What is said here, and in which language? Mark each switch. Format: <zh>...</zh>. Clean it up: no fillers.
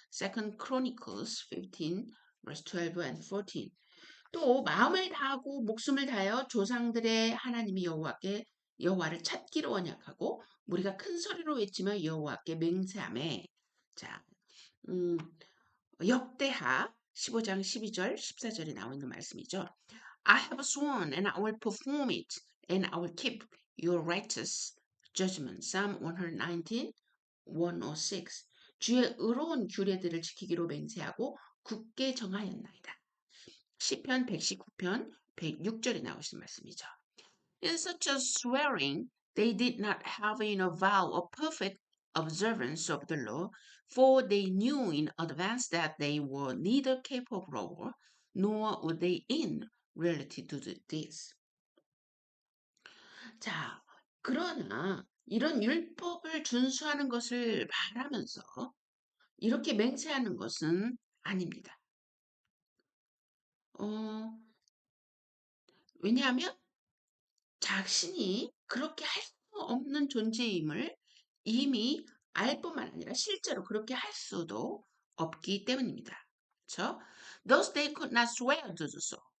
<en>2 Chronicles 15, verse 12 and 14.</en> <ko>또 마음을 다하고 목숨을 다하여 조상들의 하나님이 여호와를 찾기로 언약하고 우리가 큰 소리로 외치며 여호와께 맹세하매. 자, 역대하 15장 12절 14절에 나와 있는 말씀이죠.</ko> <en>I have sworn and I will perform it and I will keep your righteous judgment. Psalm 119, 106.</en> <ko>주의 의로운 규례들을 지키기로 맹세하고 굳게 정하였나이다. 시편 119편 106절에 나오신 말씀이죠. In such a swearing, they did not have in a vow a perfect observance of the law, for they knew in advance that they were neither capable nor would they in reality do this. 자, 그러나 이런 율법을 준수하는 것을 바라면서 이렇게 맹세하는 것은 아닙니다. 왜냐하면 자신이 그렇게 할 수 없는 존재임을 이미 알 뿐만 아니라 실제로 그렇게 할 수도 없기 때문입니다. 그렇죠?</ko> <en>Thus they could not swear to do so.</en>